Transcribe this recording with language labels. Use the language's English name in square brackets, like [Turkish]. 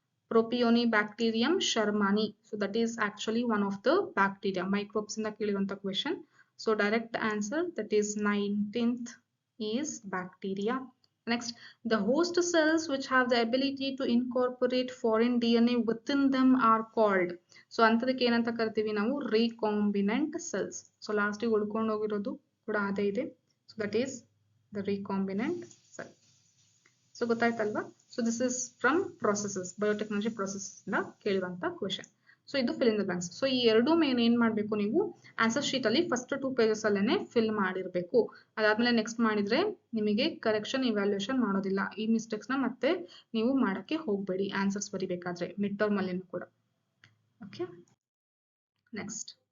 [English] Propionibacterium shermani. So that is actually one of the bacteria. Microbes in the [Kannada] ಕೇಳಿರುವಂತ [English] question. So direct answer, that is 19th, is bacteria. Next, the host cells which have the ability to incorporate foreign DNA within them are called. [Kannada] So ಅಂತದಕ್ಕೆ ಏನಂತ ಕರಿತೀವಿ ನಾವು? [English] Recombinant cells. [Kannada] So last ಗೆ ಉಳ್ಕೊಂಡು ಹೋಗಿರೋದು ಕೂಡ ಅದೇ ಇದೆ. [English] So that is the recombinant cell. So [Kannada] ಗೊತ್ತಾಯ್ತಲ್ವಾ? [English] So this is from processes, biotechnology processes [Kannada] ಇಂದ ಕೇಳಿರುವಂತ [English] question. [Kannada] ಸೊ ಇದು [English] fill in the blanks. [Kannada] So ಈ ಎರಡು ಮೇನ್ ಏನ್ ಮಾಡ್ಬೇಕು ನೀವು ಆನ್ಸರ್ ಶೀಟ್ ಅಲ್ಲಿ ಫಸ್ಟ್ 2 pages ಅಲ್ಲೇನೆ ಫಿಲ್ ಮಾಡಿರ್ಬೇಕು. ಅದಾದ್ಮೇಲೆ ನೆಕ್ಸ್ಟ್ ಮಾಡಿದ್ರೆ ನಿಮಗೆ ಕರೆಕ್ಷನ್ ಇವ್ಯಾಲ್ಯೂಯೇಷನ್ ಮಾಡೋದಿಲ್ಲ. ಈ ಮಿಸ್ಟೇಕ್ಸ್ ನ ಮತ್ತೆ ನೀವು ಮಾಡಕ್ಕೆ ಹೋಗ್ಬೇಡಿ ಆನ್ಸರ್ಸ್ ಬರಿಬೇಕಾದ್ರೆ ಮಿಡ್ ಟರ್ಮ್ ಅಲ್ಲಿನೂ ಕೂಡ. Okay, next.